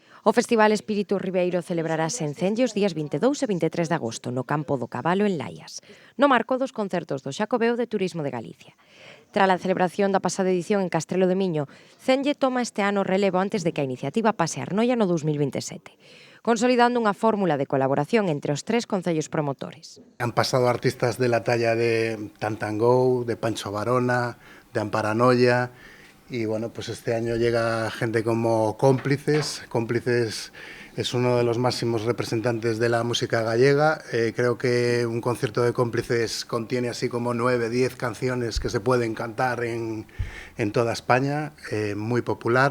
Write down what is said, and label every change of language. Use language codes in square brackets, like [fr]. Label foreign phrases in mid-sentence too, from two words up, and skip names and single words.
[gl] O Festival Espírito Ribeiro celebrarase en Celle os días 22 e 23 de agosto no Campo do Cabalo en Laias, no marco dos concertos do Xacobeo de Turismo de Galicia. Tras a celebración da pasada edición en Castrelo de Miño, Celle toma este ano relevo antes de que a iniciativa pase a Arnoia no 2027, consolidando unha fórmula de colaboración entre os tres concellos promotores. [es] Han pasado artistas de la talla de Tantangou, de Pancho Varona, de Amparanoia, y bueno, pues este año llega gente como Cómplices. Cómplices es uno de los máximos representantes de la música gallega. Creo que un concierto de Cómplices contiene así como 9, 10 canciones que se pueden cantar en toda España, muy popular.